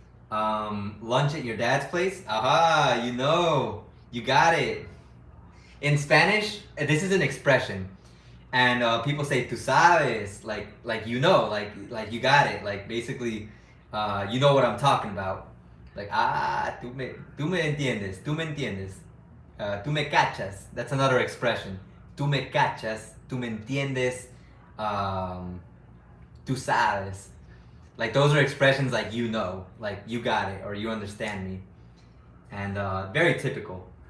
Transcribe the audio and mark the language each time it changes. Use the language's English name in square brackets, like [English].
[English] Lunch at your dad's place? Aha, you got it. In Spanish, this is an expression, and people say [Spanish] "tú sabes," [English] like you know, like you got it, like basically, you know what I'm talking about. [Spanish] Like tú me entiendes, tú me entiendes, tú me cachas. [English] That's another expression. [Spanish] Tú me cachas, tú me entiendes, um, tú sabes. [English] Like those are expressions like you know, like you got it or you understand me, and very typical.